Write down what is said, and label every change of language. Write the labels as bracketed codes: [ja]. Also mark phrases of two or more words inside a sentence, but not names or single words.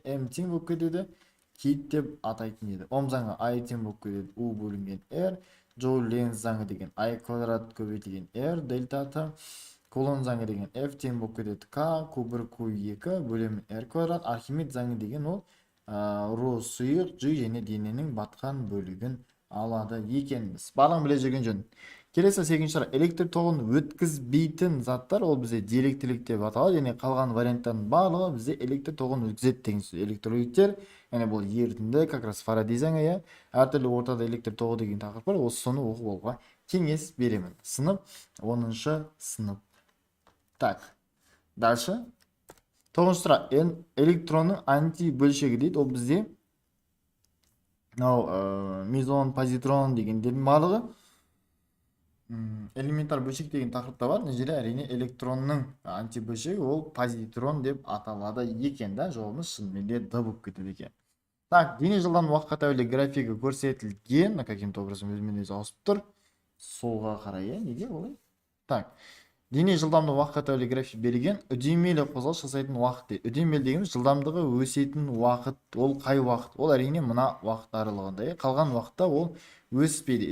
[kk] М тең болып кетеді, кит деп атайтын еді. Ом заңы I тең болып кетеді, U бөлінген R, Жоуль Ленц заңы деген I квадрат көбейтілген R дельтаты, Кулон заңы деген F тең болып кетеді K, Q1 Q2 бөлемін R квадрат, Архимед заңы деген ол ρ сұйық G және дененің батқан бөлігін алады екенбіз. Барлығын біле жүрген жөн. Келесі 8-ші сұрақ. Электр тоғын өткізбейтін заттар ол бізде диэлектрлік деп аталады. Яғни қалған варианттардың барлығы бізде электр тоғын өткізеді деген сөз. Электролиттер, яғни бұл ерітінді, [ru] как раз [kk] Фарадей заңы, иә. Әртүрлі ортада электр тоғы деген тақырып бар. Осы соны оқып алуға кеңес беремін. Сынып 10-шы сынып. [ru] Так. Дальше. [kk] 9-нчы сұрақ. Электронның антибөлшегі дейді. Ол бізде мезон, позитрон дегендердің барлығы элементар бөлшек деген тақырыпта бар. Мына жерде әрине электронның антибөлшегі ол позитрон деп аталады екен да. Жауабымыз шынымен де Д болып кетеді екен. Так, дене жылдам уақытқа тәуелді графигі көрсетілген. [ru] Каким-то образом [kk] өзімен өзі ауысып тұр. Солға қарай, неге олай? Так. Дене жылдамдығы уақытқа тәуелді график берілген. Үдемелі қозғалыс жасайтын уақыт дейді. Үдемелі дегеніміз жылдамдығы өсетін уақыт. Ол қай уақыт? Ол әрине мына уақыт аралығында. Қалған уақытта ол өспейді.